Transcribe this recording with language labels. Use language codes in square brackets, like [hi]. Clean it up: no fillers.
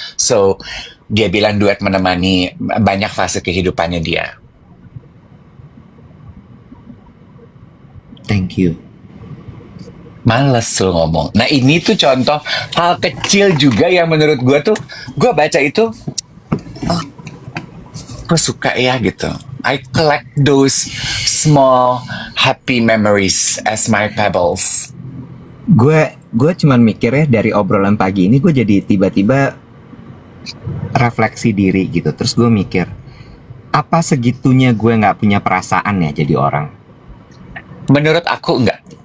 [id] So dia bilang duet menemani banyak fase kehidupannya dia. [en] Thank you. [id] Males lu ngomong. Nah ini tuh contoh hal kecil juga yang menurut gue tuh, gue baca itu, gue suka ya gitu. [en] I collect those small happy memories as my pebbles. [id] Gue cuman mikir ya dari obrolan pagi ini gue jadi tiba-tiba refleksi diri gitu. Terus gue mikir, apa segitunya gue nggak punya perasaan ya jadi orang? Menurut aku enggak.